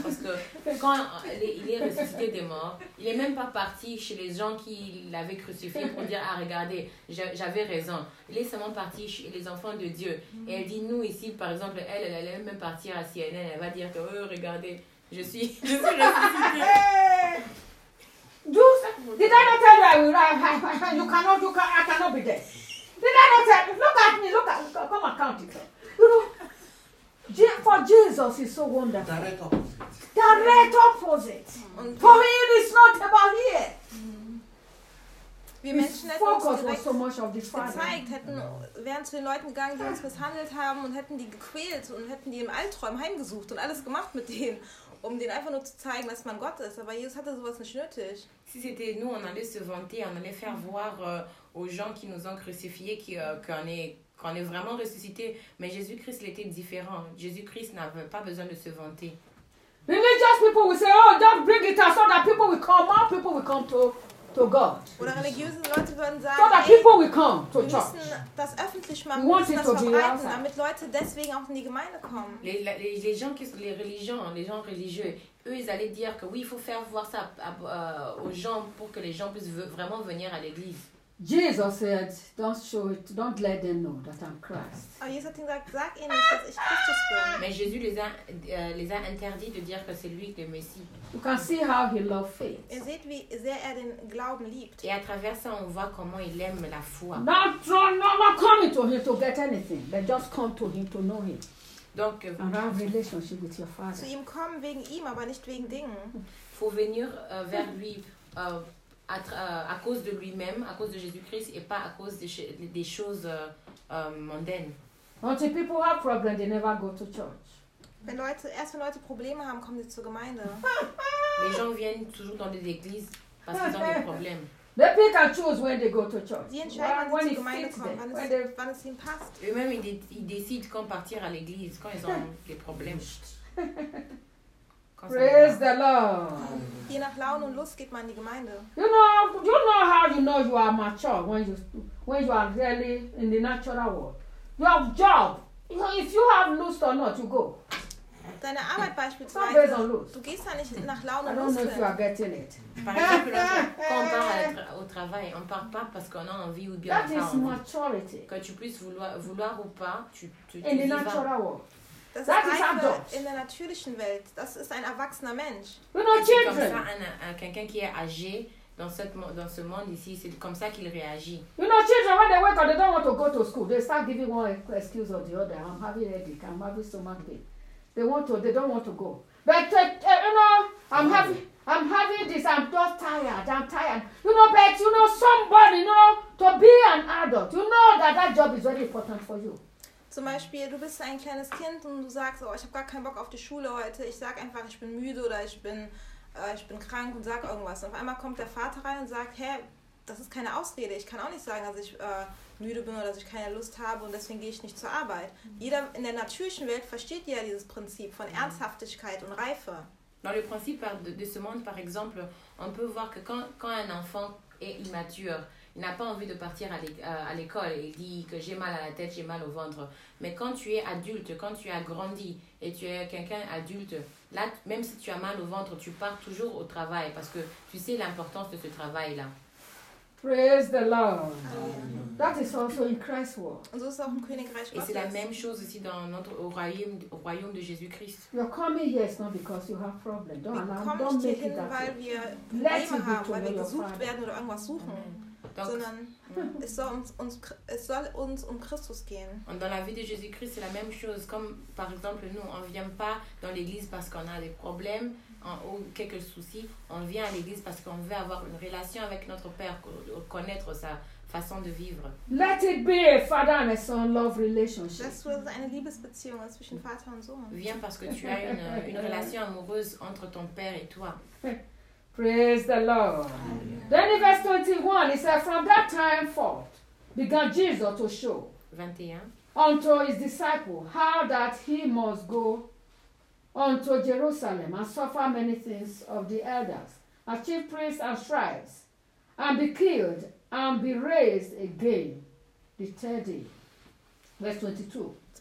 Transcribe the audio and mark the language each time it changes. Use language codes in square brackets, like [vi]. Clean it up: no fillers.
[fr] Parce que quand il est ressuscité des morts, il n'est même pas parti chez les gens qui l'avaient crucifié pour dire, ah regardez, j'avais raison. Il est seulement parti chez les enfants de Dieu. Et elle dit, nous ici, par exemple, elle allait même partir à CNN, elle va dire que, regardez, Je suis ressuscité. [en] Did I not tell you I cannot be dead? Did I not tell you? Look at me, come and count it. For Jesus is so wonderful. Direct opposite. Direct opposite. Mm-hmm. For him, it's not about here. [de] Gezeigt, hätten, wären zu den Leuten gegangen, die uns misshandelt haben und hätten die gequält und hätten die im Albträumen heimgesucht und alles gemacht mit denen, um denen einfach nur zu zeigen, dass man Gott ist. Aber Jesus hatte sowas nicht nötig. [fr] Si c'était nous, on allait se vanter, on allait faire voir aux gens qui nous ont crucifiés qu'on est vraiment ressuscité. Mais Jésus-Christ était différent. Jésus-Christ n'avait pas besoin de se vanter. [en] Religious people will say, oh, don't bring it out so that people will come, more people will come to God. [de] Oder religiöse Leute würden sagen, [en] so that people will come to church. [de] Wir müssen das öffentlich machen, wir müssen das verbreiten, damit Leute deswegen auch in die Gemeinde kommen. [fr] Les gens religieux, eux, ils allaient dire que oui, il faut faire voir ça aux gens pour que les gens puissent vraiment venir à l'église. [en] Jesus said, don't show it, don't let them know that I'm Christ. Oh, Jesus said, [de] sag ihnen nicht, dass ich Christus bin. [fr] Mais Jésus les a interdit de dire que c'est lui le Messie. [en] You can see how he loved faith. [de] Ihr seht, wie sehr den Glauben liebt. [fr] Et à travers ça, on voit comment il aime la foi. [en] Not coming to him to get anything, but just come to him to know him. [fr] Donc, [en] and have a relationship with your father. [de] Zu ihm kommen wegen ihm, aber nicht wegen Dingen. [fr] Faut venir vers lui. À cause de lui-même, à cause de Jésus-Christ et pas à cause des choses mondaines. [en] Until people have problems, they never go to church. [de] Wenn Leute Probleme haben, kommen sie zur Gemeinde. [fr] Les gens viennent toujours dans des églises parce qu'ils ont des problèmes. [en] They pick and choose when they go to church. [de] Die entscheiden, wann sie zur Gemeinde kommen, wann es ihnen passt. [fr] Eux-mêmes, ils décident quand partir à l'église, quand ils ont des problèmes. [en] Praise the Lord. [de] Je nach Laune und Lust geht man in die Gemeinde. [en] You know how you know you are mature when you are really in the natural world. You have job. You know, if you have lust or not, you go. [de] Deine Arbeit beispielsweise. Du gehst da nicht nach Laune und Lust. [en] I don't know if you are getting it. [fr] Par exemple, quand on part au travail, on part pas parce qu'on a envie ou bien. [en] That is maturity. [fr] Que tu puisses vouloir ou pas, tu [en] in the natural world. [de] Das ist Reife in der natürlichen Welt. Das ist ein erwachsener Mensch. [en] We're not children. [fr] C'est comme ça quelqu'un qui est âgé dans ce monde ici, c'est comme ça qu'il réagit. [en] You know, children, when they wake up, they don't want to go to school. They start giving one excuse or the other. I'm having headache. I'm having stomach pain. They don't want to go. But I'm having this. I'm just tired. I'm tired. You know, but you know, somebody, you know, to be an adult, you know that job is very important for you. [de] Zum Beispiel, du bist ein kleines Kind und du sagst, oh, ich habe gar keinen Bock auf die Schule heute. Ich sag einfach, ich bin müde oder ich bin krank und sag irgendwas. Und auf einmal kommt der Vater rein und sagt, hey, das ist keine Ausrede. Ich kann auch nicht sagen, dass ich müde bin oder dass ich keine Lust habe und deswegen gehe ich nicht zur Arbeit. Jeder in der natürlichen Welt versteht ja dieses Prinzip von Ernsthaftigkeit und Reife. [fr] Dans le principe de ce monde, par exemple, on peut voir que quand un enfant est immature, il n'a pas envie de partir à l'école et il dit que j'ai mal à la tête, j'ai mal au ventre. Mais quand tu es adulte, quand tu as grandi et tu es quelqu'un adulte, là, même si tu as mal au ventre, tu pars toujours au travail parce que tu sais l'importance de ce travail-là. [en] Praise the Lord. That is also in Christ's world. [de] Und so ist auch im Königreich. [fr] Et c'est la même chose aussi dans notre au royaume de Jésus-Christ. [en] You're coming here is not because you have problems. Don't allow, don't make it that way. [de] Wir kommen nicht hierhin, weil wir Probleme haben, weil wir gesucht werden oder irgendwas suchen. Es soll uns um Christus gehen. [fr] Und dans la vie de Jésus-Christ, c'est la même chose. Comme par exemple, nous, on vient pas dans l'église parce qu'on a des problèmes ou quelques soucis. On vient à l'église parce qu'on veut avoir une relation avec notre Père, connaître sa façon de vivre. [en] Let it be a father and a son love relationship. [de] Das soll eine Liebesbeziehung zwischen Vater und Sohn. [fr] Viens parce que tu as une relation amoureuse entre ton Père et toi. [en] Praise the Lord. Then in verse 21, it says, from that time forth began Jesus to show 21. Unto his disciples how that he must go unto Jerusalem and suffer many things of the elders, and chief priests and scribes, and be killed and be raised again the third day. Verse 22.